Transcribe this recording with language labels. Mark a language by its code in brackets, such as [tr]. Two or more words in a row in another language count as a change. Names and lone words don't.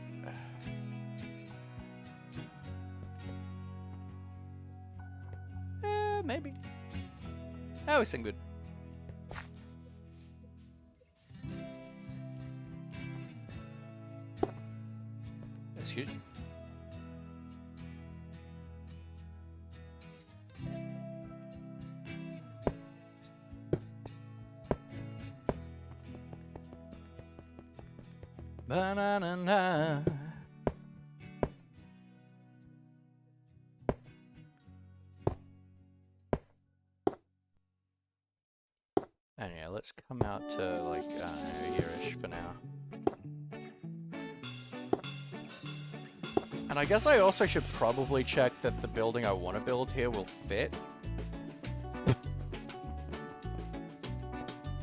[en] Maybe. Oh, we sing good. Excuse me. Ba-na-na-na. And yeah, let's come out to like here-ish for now. And I guess I also should probably check that the building I want to build here will fit.